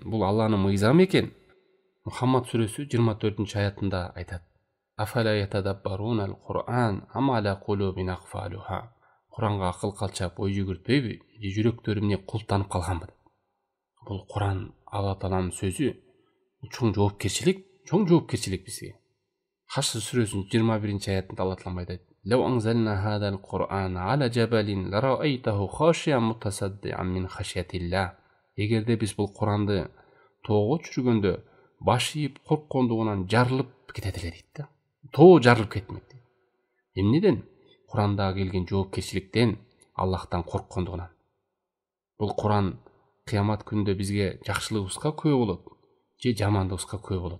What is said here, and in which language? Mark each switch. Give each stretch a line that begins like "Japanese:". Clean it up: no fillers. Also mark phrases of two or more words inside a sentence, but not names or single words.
Kyrgyz: Бул Алланын мыйзамы экен. Мухаммад сүрөсү 24-аятында айтат:
Arabic: "أفلا يتدبرون القرآن أم على قلوب أقفالها."
Kyrgyz: Куранга акыл калчап ой жүгүртпөйбү, же жүрөктөрү эмне култанып калганбы? Бул Куран Алла Тааланын сөзү, чоң жоопкерчилик бизге. Хашр сүрөсүнүн 21-аятында Алла Таалам айтат:
Arabic: "لو أنزلنا هذا القرآن على جبل لرأيته خاشعا متصدعا من خشية الله."
Kyrgyz: Эгерде биз бул Куранды тоого түшүргөндө баш ийип корккондугунан жарылып кетет эле дейт да. Тоо жарылып кетмек дейт. Эмнеден? Куранда келген жоопкерчиликтен, Аллахтан корккондугунан. Бул Куран кыямат күндө бизге жакшылыгыбызга күбө болот, же жамандыгыбызга күбө болот.